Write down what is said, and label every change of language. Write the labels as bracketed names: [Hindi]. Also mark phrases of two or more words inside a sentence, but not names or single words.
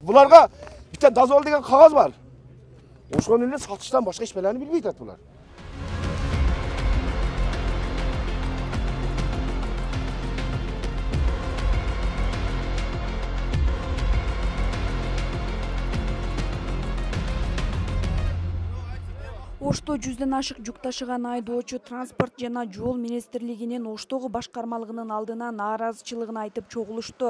[Uzbek] Bularga bitta dazol degan qog'oz bor. O'shani эле sotishdan boshqa hech narsani bilmaydi bular. [Kyrgyz] Ошто 100ден ашык жүк ташыган айдоочу транспорт жана жол министрлигинин Оштогу башкармалыгынын алдына нааразычылыгын айтып чогулушту.